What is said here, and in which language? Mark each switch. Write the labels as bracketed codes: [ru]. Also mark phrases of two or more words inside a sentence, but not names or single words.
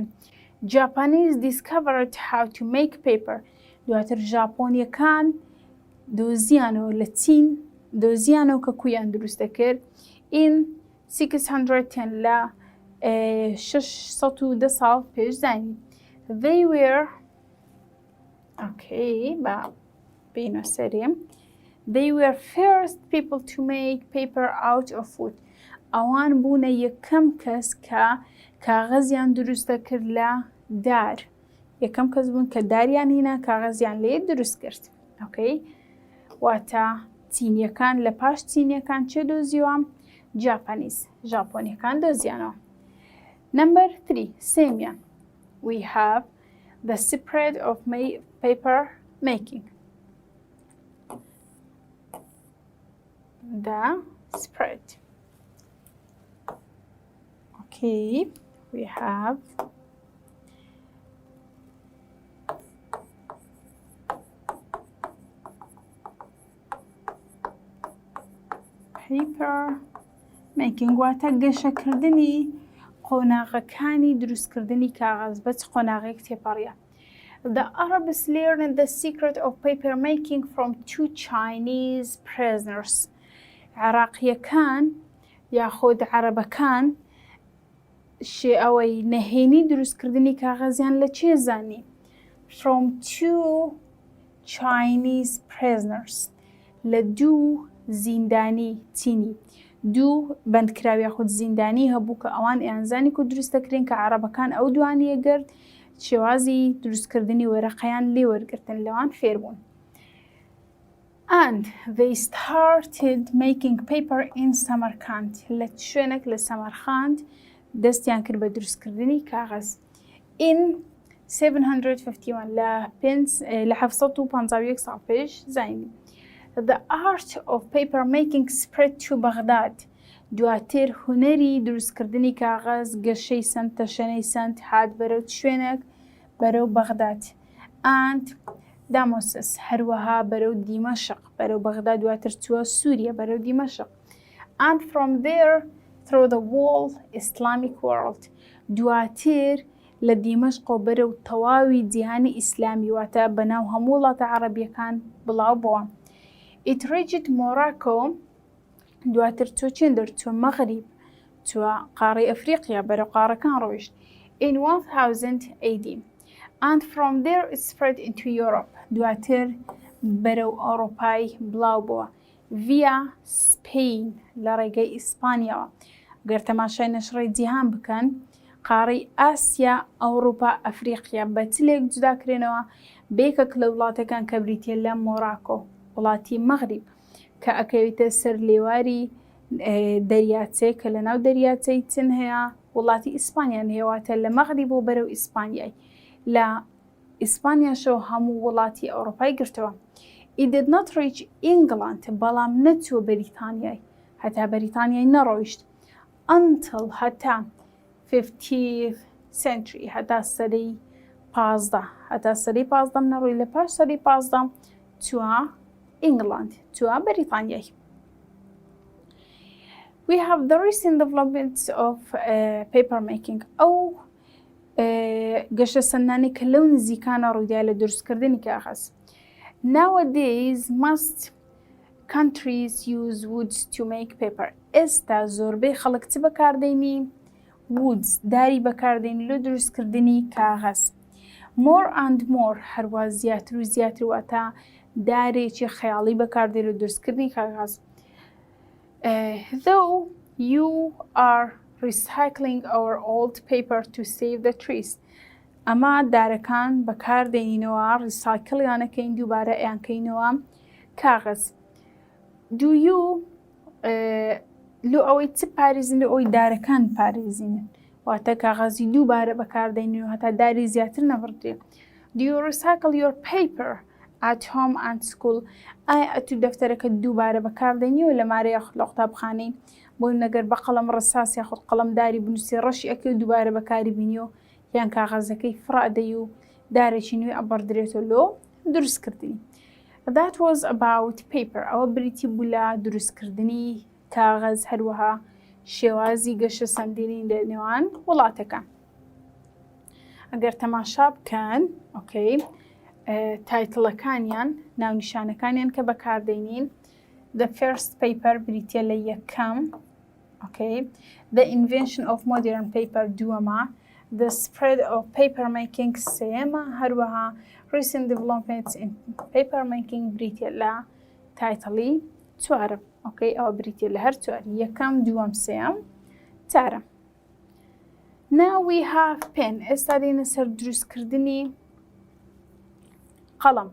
[en] Japanese discovered how to make paper. [ckb] دواتر ژاپۆنیەکان دۆزیانەوە لە چین دۆزیانەوە کە کویان دروست دەکرد in 610 لە 610 ساڵ پێشدانی. [en] They were [ckb] بە بینە سەرێم. [en] They were first people to make paper out of wood. [ckb] ئەوان بوونە یەکەم کەس کە کاغەزیان دروست دەکرد لە دار. یەکەم کەس بوون کە داریان هینا کاغەزیان لێ دروست کرد. واتە چینیەکان لە پاش چینیەکان چێ دۆزیوە؟ ژاپۆنیەکان دۆزیانەوە. [en] Number 3 سێمیان. We have the spread of paper making. The spread. We have paper making [ckb] واتە گەشەکردنی قۆناغەکانی دروستکردنی کاغەز بەچ قۆناغێک تێپەڕیە. [en] The Arabs learned the secret of paper making from 2 Chinese prisoners. [ckb] عێراقیەکان یاخۆد عەرەبەکان ئەوەی نەهێنی دروستکردنی کاغەزیان لە چێ زانی؟ [en] From 2 Chinese prisoners [ckb] لە 2 زیندانی چینی. 2 بەندکراوی یاخود زیندانی هەبوو کە ئەوان ئەیانزانی و دروست دەکرێن کە عەرەبەکان ئەو دوانیە گرت شێوازی دروستکردنی وەرەقەیان لێ وەرگرتن لەوان فێر بوون. [en] And they started making paper in Samarkand. [ckb] لە شوێنێک لە سەمەرخاند دەستیان کرد بە دروستکردنی کاغەز. In 751 لە 751 ساڵ پێش زاینی. [en] The art of paper making spread to Baghdad. [ckb] دواتر هونەری دروستکردنی کاغەز گەشەی سەند تەشەنەی سەند هات بەرەو شوێنێک بەرەو بەغداد. And دامۆسس هەروەها بەرەو دیمەشق بەرەو بەغداد دواتر چووە سووریە بەرەو دیمەشق. [en] And from there through the whole Islamic world. [ckb] دواتر لە دیمەشق و بەرەو تەواوی جیهانی ئیسلامی واتە بەناو هەموو وڵاتە عەرەبیەکان بڵاو بووە. [en] It reached Morocco. [ckb] دواتر چۆ چێن دەرچووە مەغریب چووە قاڕی ئەفریقیا بەرەو قارەکان ڕۆیشت [en] in 1000 AD. And from there it spread into Europe. [ckb] دواتر بەرەو ئەوڕۆپای بڵاو بووە [en] via Spain [ckb] لە ڕێگەی ئیسپانیاوە. گەر تەماشای نەشڕەی جیهان بکەن قاڕی ئاسیا ئەوڕۆپا ئەفریقیا بە چلێک جوداکرێنەوە بێکەک لە وڵاتەکان کە بریتیە لە مۆراکۆ وڵاتی مەغریب کە ئەکەوێتە سەر لێواری دەریاچەی کە لە ناو دەریاچەی چین هەیە وڵاتی ئیسپانیان هێواتە لە مەغریب و بەرەو ئیسپانیای لە ئیسپانیاشەوە هەموو وڵاتی ئەوڕۆپای گرتەوە. [en] It did not reach England [ckb] بەڵام نەچووە بەریتانیای هەتا بەریتانیای نەڕۆیشت until هەتا 15th century هەتا سەدەی 15 هەتا سەدەی 15 نەڕۆی لە پاش سەدەی 15 چووە England چووە بەریتانیای. [en] We have the recent developments of paper making. [ckb] ئەو گەشە سەندانی کە لەو نزیکانە ڕوویدا لە دروستکردنی کاغەز. [en] Nowadays most countries use woods to make paper. [ckb] ئێستا زۆربەی خەڵک چ بەکاردێنی؟ woods داری بەکاردێنی لە دروستکردنی کاغەز. [en] More and more [ckb] هەروە زیاتر و زیاتر واتە دارێکی خەیاڵی بەکاردێن لە دروستکردنی کاغەز. [en] though you are recycling our old paper to save the trees. [ckb] ئەمە دارەکان بەکاردێنینەوە ڕیسایکڵیانەکەین دووبارە ئەیانکەینەوە کاغەز. [en] Do you [ckb] لۆ ئەوەی چ پارێزین لە ئەوی دارەکان پارێزینن واتە کاغەزی دووبارە بەکاردێنینەوە هەتا داری زیاتر نەبڕدرێ. [en] Do you recycle your paper at home and school؟ [ckb] ئایا ئەتو دەفتەرەکە دووبارە بەکاردێنیەوە لە مارە یاخود لە قوتابخانەی بۆ نەگەر بە قەڵەم ڕەساس یاخود قەڵەمداری بنووسی ڕەشی ئەکەی دووبارە بەکاری بینیەوە یان کاغەزەکەی فڕادەی و دارێکی نوێ ئەبەردرێتەوە لۆ دروستکردنی. That was about paper. ئەوە بریتی بوو لە دروستکردنی کاغەز هەروەها شێوازی گەشە سەندێنی لە نێوان وڵاتەکان. ئەگەر تەماشا بکەن ئۆکەی تایتڵەکانیان ناونیشانەکانیان کە بەکاردێنین [en] The first paper [ckb] بریتە لە یەکەم ئۆکەی [en] The invention of modern paper [ckb] دووەمە [en] The spread of paper making [ckb] سێمە هەروەها [en] Recent developments in paper making [ckb] بریتە لە تایتڵی چوارم ئۆکەی ئەوە بریتە لە هەر چواری یەکەم دووەم سێم چارەم. [en] Now we have pen. [ckb] ئێستا دێنە سەر دروستکردنی قەڵەم.